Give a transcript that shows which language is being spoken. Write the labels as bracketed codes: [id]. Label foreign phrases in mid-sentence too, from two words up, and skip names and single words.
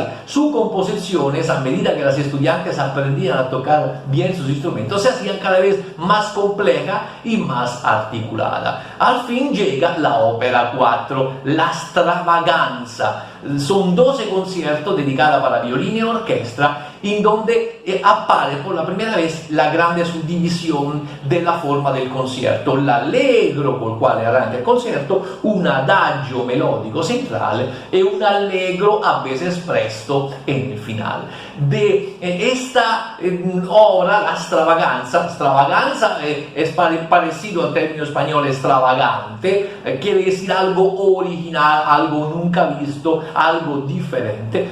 [es] Sus composiciones, a medida que los estudiantes aprendían a tocar bien sus instrumentos, se hacían cada vez más complejas y más articuladas. Al fin llega la ópera 4, la Stravaganza. Son 12 conciertos dedicados para violín y orquesta, en donde appare por la primera vez la [it] grande suddivisión [es] de la forma del concierto, [it] l'allegro col quale arranca il concerto, un adagio melodico centrale e un allegro [es] a veces [it] presto [es] en el final. de esta obra, la extravaganza es parecido al término español extravagante, quiere decir algo original, algo nunca visto, algo diferente.